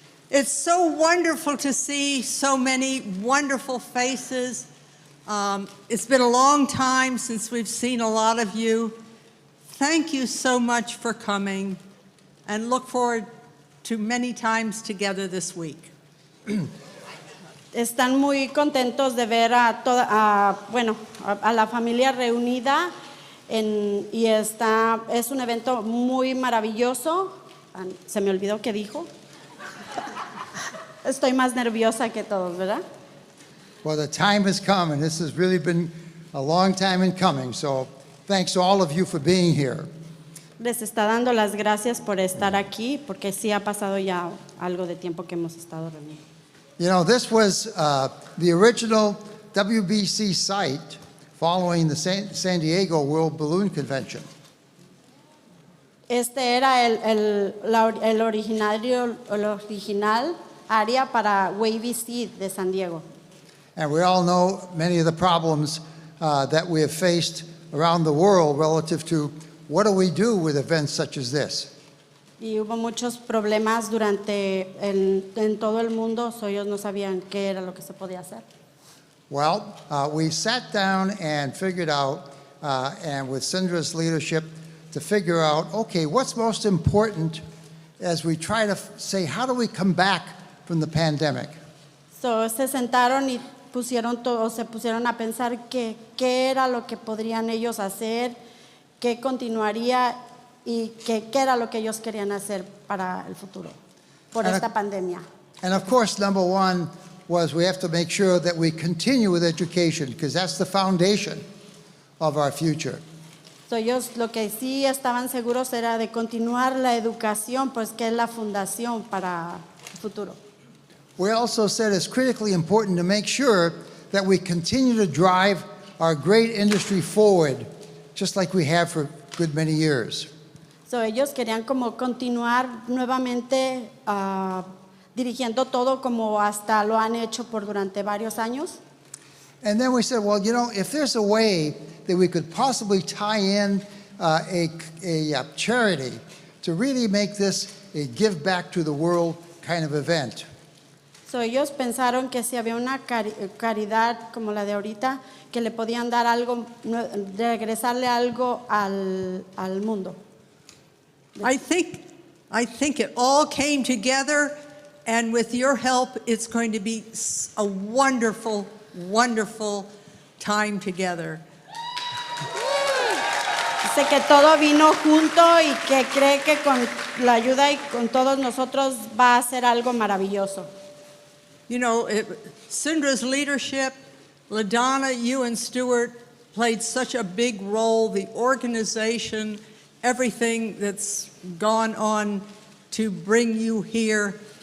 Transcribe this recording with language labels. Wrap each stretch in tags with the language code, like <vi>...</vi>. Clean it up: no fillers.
<en>it's so wonderful to see so many wonderful faces. It's been a long time since we've seen a lot of you. Thank you so much for coming, and look forward to many times together this week.</en> <es>Están muy contentos de ver a la familia reunida y es un evento muy maravilloso. Se me olvidó qué dijo. Estoy más nerviosa que todos, ¿verdad?</es> <en>well, the time has come, and this has really been a long time in coming. So, thanks to all of you for being here.</en> <es>Les está dando las gracias por estar aquí, porque sí ha pasado ya algo de tiempo que hemos estado reunidos.</es> <en>You know, this was the original WBC site following the San Diego World Balloon Convention.</en> <es>Este era el original área para WBC de San Diego.</es> <en>And we all know many of the problems that we have faced around the world relative to what do we do with events such as this.</en> <es>Y hubo muchos problemas en todo el mundo, so ellos no sabían qué era lo que se podía hacer.</es> <en>Well, we sat down and figured out, and with Cindra's leadership, to figure out, okay, what's most important as we try to say, how do we come back from the pandemic?</en> <es>So, se sentaron y se pusieron a pensar qué era lo que podrían ellos hacer, qué continuaría y qué era lo que ellos querían hacer para el futuro, por esta pandemia.</es> <en>And of course, number one was we have to make sure that we continue with education, because that's the foundation of our future.</en> <es>So, ellos lo que sí estaban seguros era de continuar la educación, pues que es la fundación para el futuro.</es> <en>We also said it's critically important to make sure that we continue to drive our great industry forward, just like we have for a good many years.</en> <es>So, ellos querían como continuar nuevamente dirigiendo todo como hasta lo han hecho por durante varios años.</es> <en>And then we said, well, you know, if there's a way that we could possibly tie in a charity to really make this a give back to the world kind of event.</en> <es>So, ellos pensaron que si había una caridad como la de ahorita, que le podían dar algo, regresarle algo al mundo.</es> <en>I think it all came together, and with your help, it's going to be a wonderful, wonderful time together.</en> <es>Dice que todo vino junto y que cree que con la ayuda y con todos nosotros va a ser algo maravilloso.</es> <en>You know, Cindra's leadership, LaDonna, you and Stuart played such a big role, the organization, everything that's gone on to bring you here.</en>